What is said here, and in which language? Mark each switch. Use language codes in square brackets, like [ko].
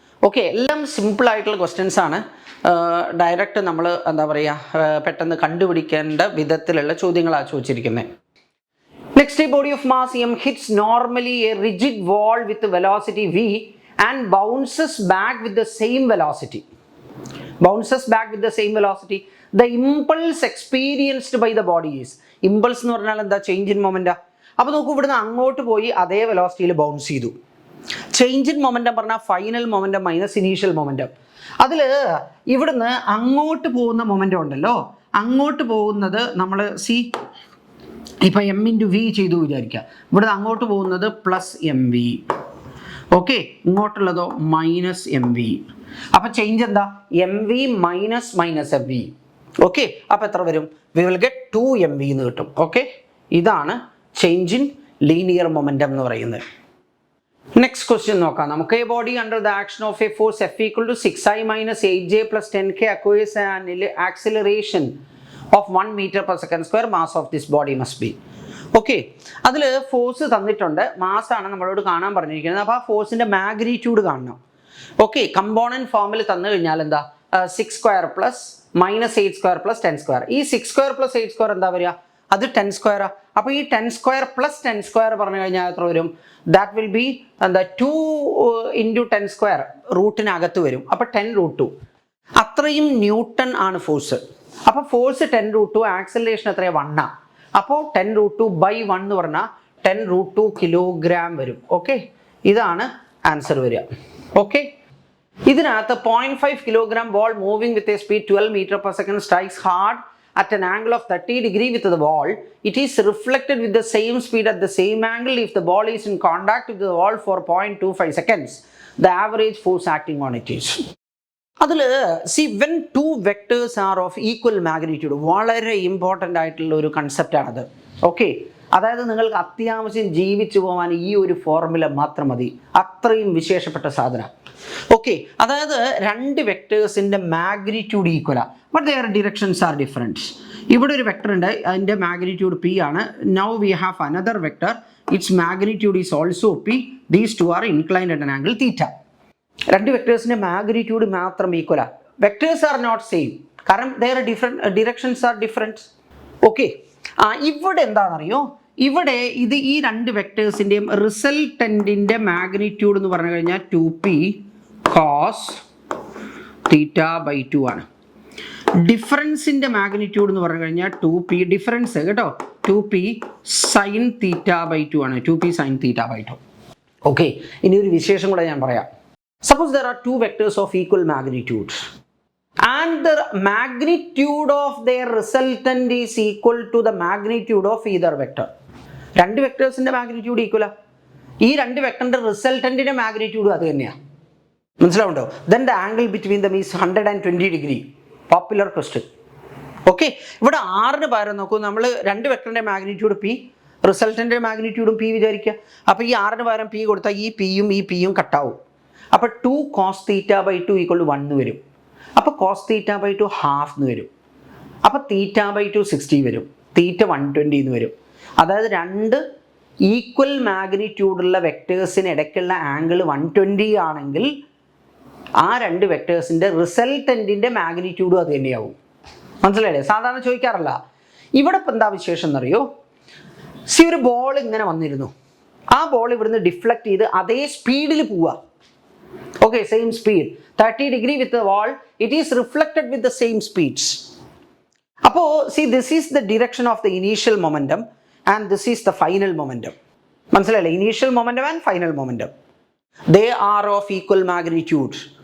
[ml] Okay, എല്ലാം simple ആയിട്ടുള്ള questions ആണ്. ഡയറക്റ്റ് നമ്മൾ എന്താ പറയുക, പെട്ടെന്ന് കണ്ടുപിടിക്കേണ്ട വിധത്തിലുള്ള ചോദ്യങ്ങളാണ് ചോദിച്ചിരിക്കുന്നത്. [en] Next, body of mass M hits normally a rigid wall with velocity v and bounces back with the same velocity. Bounces back with the same velocity. The impulse experienced by the body is. [ml] Impulse എന്ന് പറഞ്ഞാൽ എന്താ? [en] Change in momenta. [ml] അപ്പോൾ നോക്കൂ, ഇവിടുന്ന് അങ്ങോട്ട് പോയി അതേ വെലോസിറ്റിയിൽ bounce ചെയ്തു. ചേഞ്ച് ഇൻ മൊമെന്റം പറഞ്ഞാൽ final momentum minus initial momentum. അതിൽ ഇവിടുന്ന് അങ്ങോട്ട് പോകുന്ന മൊമെന്റം ഉണ്ടല്ലോ, അങ്ങോട്ട് പോകുന്നത് നമ്മൾ സി ഇപ്പം എം ഇൻറ്റു വി ചെയ്തു വിചാരിക്കുക. ഇവിടുന്ന് അങ്ങോട്ട് പോകുന്നത് plus M V, okay, ഇങ്ങോട്ടുള്ളതോ minus M V. അപ്പം ചേഞ്ച് എന്താ? M V minus minus M V. Okay, അപ്പം എത്ര വരും? [en] we will get 2 M V [ml] എന്ന് കിട്ടും. ഓക്കെ, ഇതാണ് ചേഞ്ച് ഇൻ ലീനിയർ മൊമെന്റം എന്ന് പറയുന്നത്. നെക്സ്റ്റ് ക്വസ്റ്റ്യൻ നോക്കാം നമുക്ക്. [en] A body under the action of a force F equal to 6i minus 8j plus 10k acquires an acceleration of 1 meter per second square. Mass of this body must be. [ml] Okay, അതിൽ force തന്നിട്ടുണ്ട്, മാസ്സാണ് നമ്മളോട് കാണാൻ പറഞ്ഞിരിക്കുന്നത്. അപ്പോൾ ആ ഫോഴ്സിൻ്റെ magnitude കാണണം. Okay, component ഫോമിൽ തന്നു കഴിഞ്ഞാൽ എന്താ? 6 square plus minus 8 square plus 10 square. ഈ 6 സ്ക്വയർ പ്ലസ് 8 സ്ക്വയർ എന്താ വരിക? അത് 10 സ്ക്വയറാ. അപ്പോൾ ഈ 10 സ്ക്വയർ പ്ലസ് 10 സ്ക്വയർ പറഞ്ഞു കഴിഞ്ഞാൽ എത്ര വരും? [en] that will be [ml] എന്താ? 2 ഇൻറ്റു 10 സ്ക്വയർ റൂട്ടിനകത്ത് വരും. അപ്പോൾ 10√2. അത്രയും ന്യൂട്ടൺ ആണ് ഫോഴ്സ്. അപ്പോൾ ഫോഴ്സ് 10√2, ആക്സലറേഷൻ എത്രയാണ്? 1 ആ. അപ്പോൾ 10√2 by 1 എന്ന് പറഞ്ഞാൽ 10√2 കിലോഗ്രാം വരും. [en] okay, [ml] ഇതാണ് ആൻസർ വരിക. ഓക്കെ, ഇതിനകത്ത് [en] 0.5 kilogram ball moving with a speed 12 metre per second strikes hard at an angle of 30 degree with the ball. It is reflected with the same speed at the same angle if the ball is in contact with the wall for 0.25 seconds. The average force acting on it is. [ml] അതിൽ [en] C when 2 vectors are of equal magnitude, [ml] വളരെ important ആയിട്ടുള്ള ഒരു കൺസെപ്റ്റാണത്. Okay, അതായത് നിങ്ങൾക്ക് അത്യാവശ്യം ജീവിച്ചു പോകാൻ ഈ ഒരു ഫോർമുല മാത്രം മതി, അത്രയും വിശേഷപ്പെട്ട സാധനം. ഓക്കെ, അതായത് 2 വെക്ടേഴ്സിൻ്റെ magnitude ഈക്വലാണ്, [en] But their directions are different. [ml] ഇവിടെ ഒരു വെക്ടർ ഉണ്ട്, അതിൻ്റെ മാഗ്നിറ്റ്യൂഡ് പി ആണ്. [en] Now we have another vector, its magnitude is also P. These 2 are inclined at an angle theta. [ml] 2 വെക്ടേഴ്സിൻ്റെ magnitude മാത്രം ഈക്വലാണ്. [en] vectors are not same, [ml] കാരണം [en] Their directions are different. [ml] Okay, ഇവിടെ എന്താണെന്നറിയോ? ഇവിടെ ഇത് ഈ 2 വെക്ടേഴ്സിൻ്റെയും റിസൾട്ടൻറ്റിൻ്റെ മാഗ്നിറ്റ്യൂഡ് എന്ന് പറഞ്ഞു കഴിഞ്ഞാൽ 2p കോസ് തീറ്റ ബൈ 2 ആണ്. ഡിഫറൻസിൻ്റെ മാഗ്നിറ്റ്യൂഡ് എന്ന് പറഞ്ഞു കഴിഞ്ഞാൽ 2p, ഡിഫറൻസ് കേട്ടോ, 2p സൈൻ തീറ്റ ബൈ 2 ആണ്. 2p sine theta by 2. Okay, ഇനി ഒരു വിശേഷം കൂടെ ഞാൻ പറയാം. [en] Suppose there are 2 vectors of equal magnitude and the magnitude of their resultant is equal to the magnitude of either vector. [ml] 2 വെക്ടേഴ്സിൻ്റെ magnitude ഈക്വലാ. ഈ 2 വെക്ടറിൻ്റെ റിസൾട്ടൻറ്റിൻ്റെ magnitude അത് തന്നെയാണ്. മനസ്സിലാവുണ്ടോ? [en] Then the angle between them is 120 degree. Popular question. [ml] Okay, ഇവിടെ 6ന് പകരം നോക്കൂ, നമ്മൾ 2 വെക്ടറിൻ്റെ magnitude P, റിസൾട്ടൻ്റെ മാഗ്നിറ്റ്യൂഡും P വിചാരിക്കുക. അപ്പോൾ ഈ 6ന് പകരം പി കൊടുത്താൽ ഈ പിയും കട്ടാവും. അപ്പോൾ 2 cos തീറ്റ ബൈ 2 = 1 വരും. അപ്പോൾ കോസ് തീറ്റ ബൈ 2 ഹാഫ് എന്ന് വരും. അപ്പോൾ തീറ്റ ബൈ 2 60 വരും. തീറ്റ 120 എന്ന് വരും. അതായത് 2 ഈക്വൽ മാഗ്നിറ്റ്യൂഡുള്ള വെക്ടേഴ്സിന് ഇടയ്ക്കുള്ള ആംഗിൾ 120 ആണെങ്കിൽ ആ 2 വെക്ടേഴ്സിൻ്റെ റിസൾട്ടൻറ്റിൻ്റെ മാഗ്നിറ്റ്യൂഡും അത് തന്നെയാവും. മനസ്സിലായില്ലേ? സാധാരണ ചോദിക്കാറില്ല. ഇവിടെ ഇപ്പം എന്താ വിശേഷം എന്നറിയോ? ഒരു ബോൾ ഇങ്ങനെ വന്നിരുന്നു, ആ ബോൾ ഇവിടുന്ന് ഡിഫ്ലക്ട് ചെയ്ത് അതേ സ്പീഡിൽ പോവുക. [en] Okay, same speed, 30 degree with the wall, it is reflected with the same speeds. [ml] Appo [en] see, this is the direction of the initial momentum and this is the final momentum. [ml] Manasalaye, [en] initial momentum and final momentum, they are of equal magnitude.